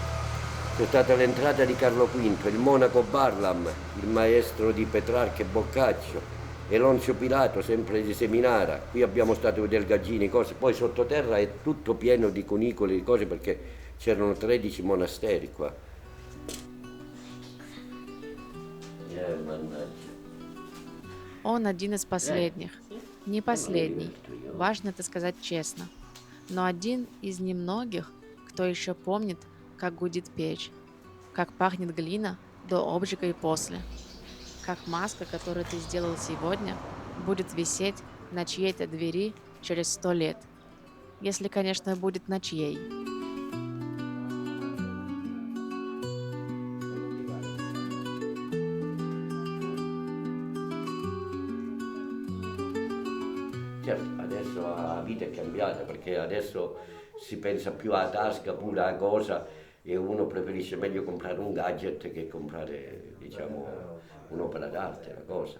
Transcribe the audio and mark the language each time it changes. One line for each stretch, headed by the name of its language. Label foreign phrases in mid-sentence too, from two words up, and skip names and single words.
Italian: C'è stata l'entrata di Carlo V, il monaco Barlam, il maestro di Petrarca e Boccaccio, e Lonzio Pilato, sempre di Seminara. Qui abbiamo stato del Gaggini, cose. Poi sottoterra è tutto pieno di cunicoli, di cose, perché c'erano 13 monasteri qua. Mannaggia.
Russian: Он один из последних. Не последний. Важно это сказать честно. Но один из немногих, кто еще помнит, как гудит печь, как пахнет глина до обжига и после, как маска, которую ты сделал сегодня, будет висеть на чьей-то двери через 100 лет. Если, конечно, будет на чьей.
Italian: Certo, adesso la vita è cambiata perché adesso si pensa più alla tasca, pure alla cosa, e uno preferisce meglio comprare un gadget che comprare, diciamo, un'opera d'arte, una cosa.